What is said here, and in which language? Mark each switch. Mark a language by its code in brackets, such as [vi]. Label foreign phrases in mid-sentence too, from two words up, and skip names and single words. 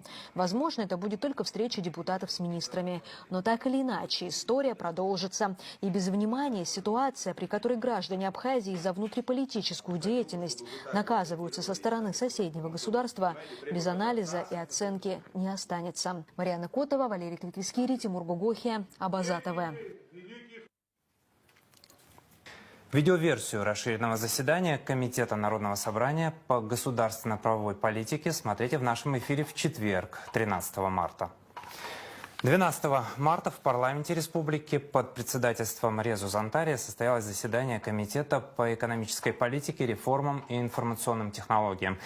[ru] Возможно, это будет только встреча депутатов с министрами. Но так или иначе, история продолжится. И без внимания ситуация, при которой граждане Абхазии за внутриполитическую деятельность наказываются со стороны соседнего государства, без анализа и оценки не останется. Марьяна Котова, Валерий Кликвискири, Тимур Гугохи, Абаза ТВ. Видеоверсию расширенного заседания Комитета Народного собрания по государственно-правовой политике смотрите в нашем эфире в четверг, 13 марта. 12 марта в парламенте республики под председательством Резу Зантария состоялось заседание Комитета по экономической политике, реформам и информационным технологиям.